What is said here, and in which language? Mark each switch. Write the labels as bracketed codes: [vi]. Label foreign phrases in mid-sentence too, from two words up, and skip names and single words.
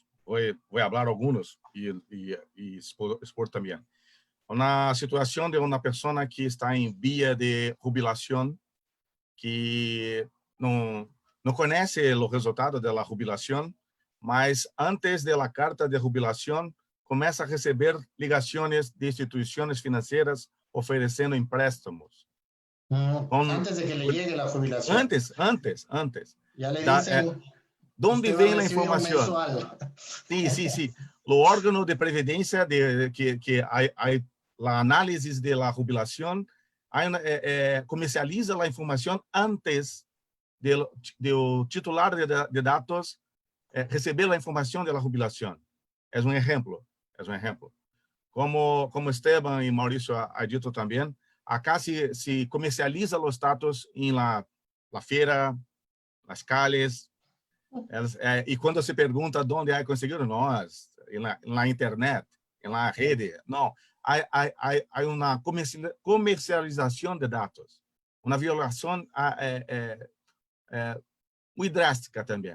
[es] Voy a hablar algunos y expor también. Una situación de una persona que está en vía de jubilación, que no conoce los resultados de la jubilación, mas antes de la carta de jubilación [pt] começa a receber ligações de instituições financeiras oferecendo empréstimos. [es] Antes de que le llegue la jubilación. Antes. Ya le dicen, ¿Dónde usted va a [pt] vem a [es] recibir un información? mensual. Sí. [pt] O órgão de previdência que a análise de la jubilação comercializa a informação antes do titular de dados receber a informação da jubilação. É um exemplo. Como Esteban e Maurício ha dito também, acá se comercializa os dados em la feira, [es] las calles, [pt] e quando se pergunta onde é conseguido, nós, na internet, na rede, não, há uma comercialização de dados, uma violação muito drástica também.